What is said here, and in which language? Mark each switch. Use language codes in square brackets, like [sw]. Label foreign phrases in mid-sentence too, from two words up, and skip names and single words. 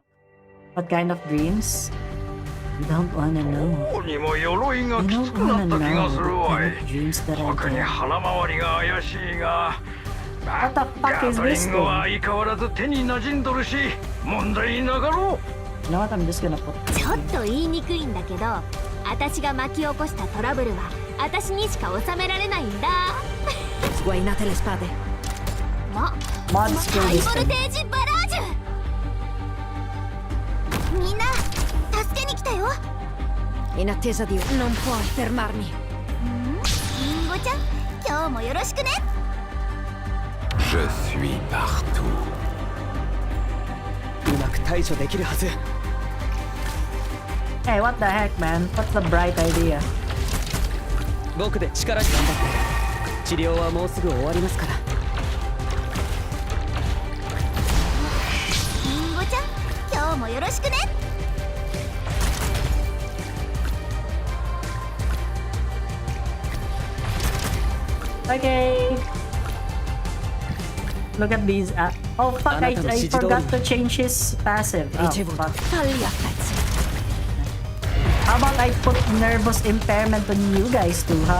[en] What kind of dreams? You don't wanna know. You don't wanna know the kind of dreams that I get. What the fuck is this thing? You know what, I'm just gonna put this [ja] ちょっと言いにくいんだけど、私が巻き起こしたトラブルは私にしか収められないんだ。 [it] Guainate le spade. [ja] ハイボルテージバラージュ。みんな助けに来たよ。 [it] In attesa di non puoi fermarmi. [ja] リンゴちゃん、今日もよろしくね。 [fr] Je suis partout. [ja] うまく対処できるはず。 [en] Hey, what the heck, man? What's the bright idea? [ja] 僕で力に頑張って。治療はもうすぐ終わりますから。リンゴちゃん、今日もよろしくね。 [en] Okay. Look at these. Oh fuck! I forgot to change his passive. Oh, fuck. How about I put nervous impairment on you guys too, huh?